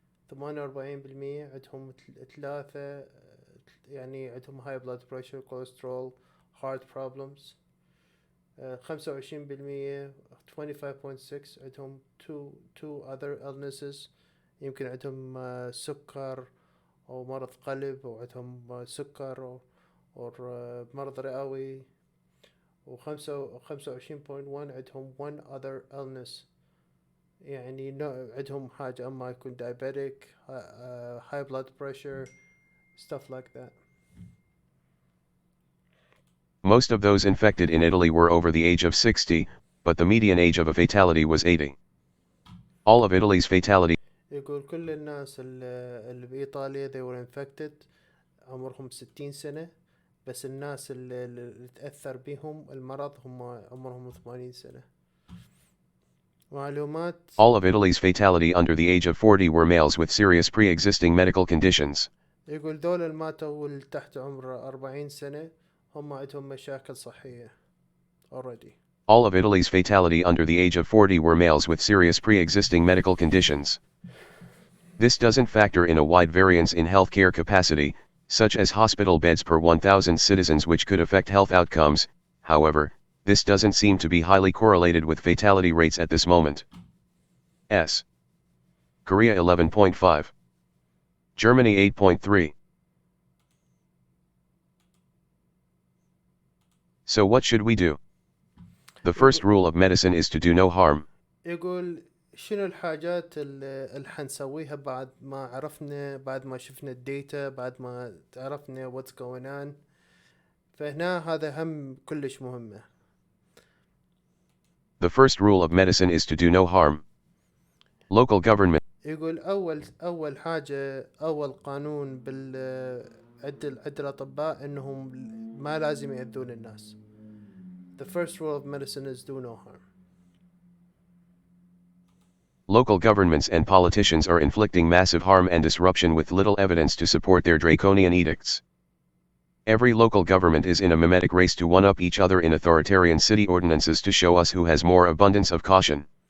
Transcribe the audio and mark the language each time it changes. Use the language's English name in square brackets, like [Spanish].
[Arabic] 48% عندهم ثلاثة يعني عندهم [English] high blood pressure, cholesterol, heart problems. [Arabic] 25% 25.6 عندهم [English] two other illnesses, [Arabic] يمكن عندهم سكر أو مرض قلب أو عندهم سكر أو مرض رئوي. 25.1 عندهم [English] one other illness, [Arabic] يعني عندهم حاجة أما يكون [English] diabetic, high blood pressure, stuff like that. Most of those infected in Italy were over the age of 60, but the median age of a fatality was 80. All of Italy's fatality [Arabic] يقول كل الناس اللي بإيطاليا [English] they were infected [Arabic] عمرهم 60 سنة, بس الناس اللي تأثر بهم المرض هم عمرهم 80 سنة. معلومات. [English] All of Italy's fatality under the age of 40 were males with serious pre-existing medical conditions. [Arabic] يقول دول اللي ماتوا اللي تحت عمر 40 سنة هم عندهم مشاكل صحية already. [English] All of Italy's fatality under the age of 40 were males with serious pre-existing medical conditions. This doesn't factor in a wide variance in healthcare capacity, such as hospital beds per 1,000 citizens, which could affect health outcomes. However, this doesn't seem to be highly correlated with fatality rates at this moment. Korea 11.5. Germany 8.3. So what should we do? The first rule of medicine is to do no harm. [Arabic] يقول شنو الحاجات اللي حنسويها بعد ما شفنا الداتا, بعد ما عرفنا [English] what's going on. [Arabic] فهنا هذا هم كلش مهمة. [English] The first rule of medicine is to do no harm. Local government. [Arabic] يقول أول حاجة, أول قانون عند الأطباء إنهم ما لازم يأذون الناس. [English] The first rule of medicine is do no harm. Local governments and politicians are inflicting massive harm and disruption with little evidence to support their draconian edicts. Every local government is in a mimetic race to one-up each other in authoritarian city ordinances to show us who has more abundance of caution.